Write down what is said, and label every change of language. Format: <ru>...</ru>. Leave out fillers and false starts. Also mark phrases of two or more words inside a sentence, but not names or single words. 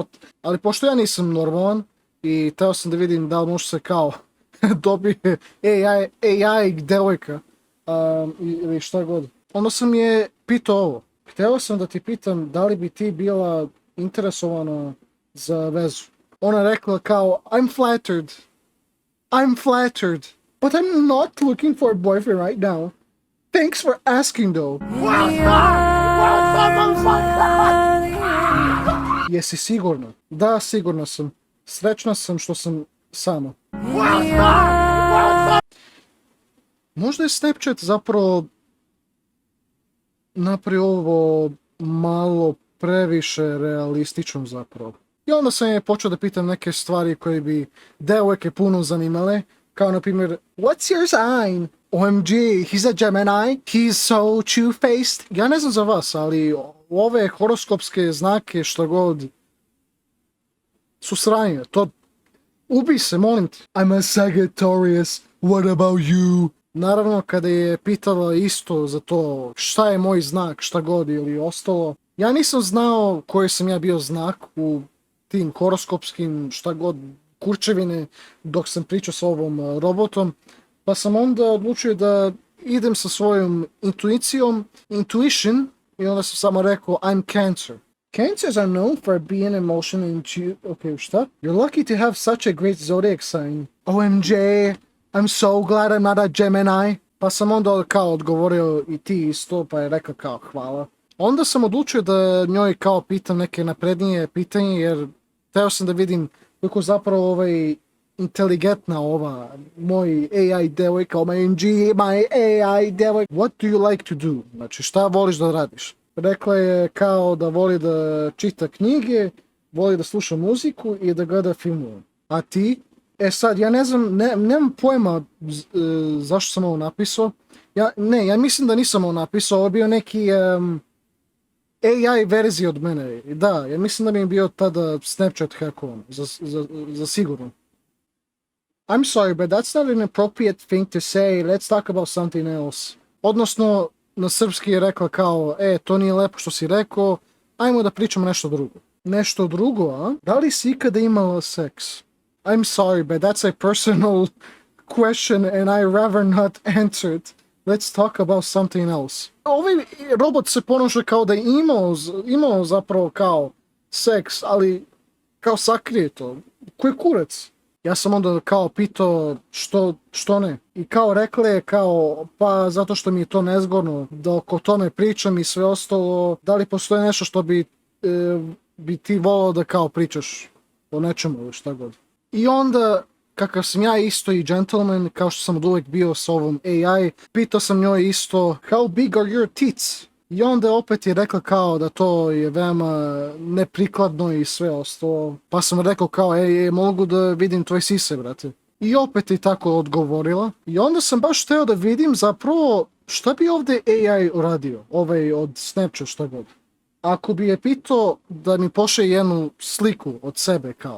<sr>Ali pošto ja nisam normalan i teo sam da vidim da li može se kao dobije AI devojka ili šta god. Onda sam je pitao ovo. Hteo sam da ti pitam da li bi ti bila interesovana za vezu. Ona rekla kao,</sr> <en>I'm flattered. But I'm not looking for a boyfriend right now. Thanks for asking though.</en> <sr>Jesi sigurna? Da, sigurna sam. Srećna sam što sam sama. Možda je Snapchat zapravo napravio ovo malo previše realistično zapravo. I onda sam je počeo da pitam neke stvari koje bi devojke puno zanimale. Kao na primjer,</sr> <en>what's your sign? OMG, he's a Gemini, he's so two-faced.</en> <sr>Ja ne znam za vas, ali ove horoskopske znake što god su sranje. To ubi se, molim te.</sr> <en>I'm a Sagittarius, what about you?</en> <sr>Naravno, kada je pitala isto za to šta je moj znak, šta god ili ostalo, ja nisam znao koji sam ja bio znak u tim horoskopskim šta god kurčevine dok sam pričao s ovom robotom, pa sam onda odlučio da idem sa svojom intuition, i onda sam samo rekao</sr> <en>I'm Cancer. Cancers are known for being emotional and okay, šta? You're lucky to have such a great zodiac sign. OMG, I'm so glad I'm not a Gemini.</en> <sr>Pa sam onda kao odgovorio i ti isto, pa je rekao kao hvala. Onda sam odlučio da njoj kao pitam neke naprednije pitanje, jer teo sam da vidim koliko zapravo inteligentna ova moj AI devojka,</sr> <en>my AI</en> <sr>devojka.</sr> <en>What do you like to do?</en> <sr>Znači šta voliš da radiš? Rekla je kao da voli da čita knjige, voli da sluša muziku i da gleda filmove. A ti? Sad, ja ne znam, nemam pojma zašto sam ovo napisao. Ja mislim da nisam ovo napisao, ovo je bio neki AI verzija od mene. Da, ja mislim da mi je bio tada Snapchat hackovan, za sigurno.</sr> <en>I'm sorry, but that's not an appropriate thing to say. Let's talk about something else.</en> <sr>Odnosno, na srpski je rekla kao, to nije lepo što si rekao, ajmo da pričamo nešto drugo. nešto drugo, a? Da li si ikada imala seks?</sr> <en>I'm sorry, but that's a personal question and I rather not answer it. Let's talk about something else.</en> <sr>Ovaj robot se ponaša kao da je imao zapravo kao seks, ali kao sakrije to. Koji kurac? Ja sam onda kao pitao što ne. I kao rekla je kao pa zato što mi je to nezgodno dok o tome pričam i sve ostalo. Da li postoji nešto što bi ti volao da kao pričaš o nečemu ili šta god. I onda kakav sam ja isto i gentleman, kao što sam od uvijek bio s ovom AI, pitao sam njoj isto</sr> <en>how big are your tits?</en> <sr>I onda opet je rekla kao da to je veoma neprikladno i sve ostalo. Pa sam rekao kao mogu da vidim tvoje sise, brate. I opet je tako odgovorila. I onda sam baš hteo da vidim zapravo šta bi ovdje AI uradio. Ovaj od Snapchat šta god. Ako bi je pitao da mi pošle jednu sliku od sebe kao.</sr>